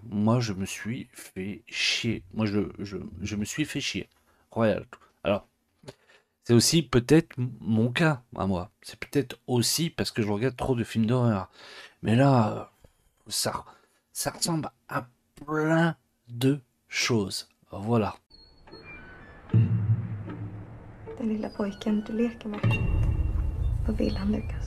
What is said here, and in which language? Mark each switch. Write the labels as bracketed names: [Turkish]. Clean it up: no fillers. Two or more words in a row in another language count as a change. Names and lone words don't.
[French] Moi, je me suis fait chier. Moi, je me suis fait chier. Royal. Alors, c'est aussi peut-être mon cas à moi. C'est peut-être aussi parce que je regarde trop de films d'horreur. Mais là, ça, ça ressemble à plein de choses. Voilà. [Swedish] Den lilla pojken du leker med. Vad vill han, Lukas?